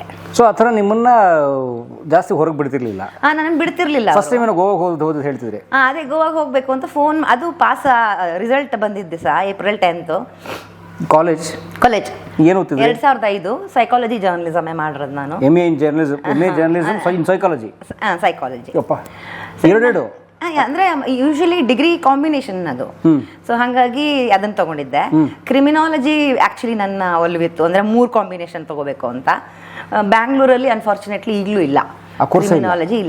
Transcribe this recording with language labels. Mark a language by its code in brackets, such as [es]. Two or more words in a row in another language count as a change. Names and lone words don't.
[kn] ಸೊ ಆ ಥರ ನಿಮ್ಮನ್ನ ಜಾಸ್ತಿ ಹೊರಗೆ ಬಿಡ್ತಿರ್ಲಿಲ್ಲ? ನಾನು ಬಿಡ್ತಿರ್ಲಿಲ್ಲ. [en] first time [kn] ಗೋವಾಗೆ ಹೋಗೋದು ಹೇಳ್ತಿದ್ರಿ? ಅದೇ ಗೋವಾಗೆ ಹೋಗ್ಬೇಕು ಅಂತ ಫೋನ್, ಅದು [en] pass result [kn] ಬಂದಿದ್ದೆ ಸಹ April 10th. ಕಾಲೇಜ್ ಏನು ಓದ್ತಿದ್ರಿ? 2005 [en] psychology journalism [kn] ಮಾಡಿರೋದು ನಾನು. [en] MA in journalism, MA journalism in psychology. [kn] ಸೈಕಾಲಜಿ. ಎರಡು ಅಂದ್ರೆ [en] usually degree combination [kn] ಅದು. ಸೊ ಹಾಗಾಗಿ ಅದನ್ನ ತಗೊಂಡಿದ್ದೆ. [en] criminology actually [kn] ನನ್ನ ಒಲವಿತ್ತು, ಅಂದ್ರೆ 3 ಕಾಂಬಿನೇಷನ್ ತಗೋಬೇಕು ಅಂತ. ಬ್ಯಾಂಗ್ಳೂರಲ್ಲಿ ಅನ್ಫಾರ್ಚುನೇಟ್ಲಿ ಈಗಲೂ ಇಲ್ಲ ಕ್ರಿಮಿನಾಲಜಿ, ಇಲ್ಲ.